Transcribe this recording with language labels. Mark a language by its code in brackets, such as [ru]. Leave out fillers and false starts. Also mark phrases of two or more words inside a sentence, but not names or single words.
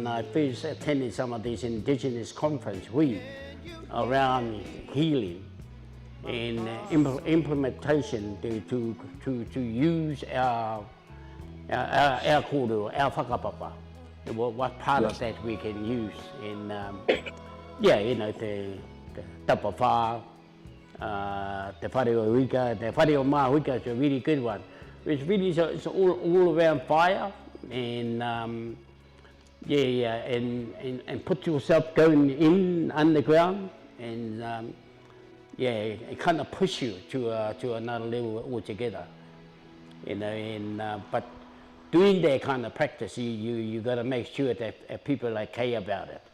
[en] I first attended some of these indigenous conferences, around healing and implementation to use our kōrero, our whakapapa, what part of that we can use in the tapawha, Te Whare o Wika, Te Whare o Mahuika is a really good one. It's really it's all around fire and and put yourself going in underground and it kind of push you to another level altogether, but doing that kind of practice, you got to make sure that people care about it.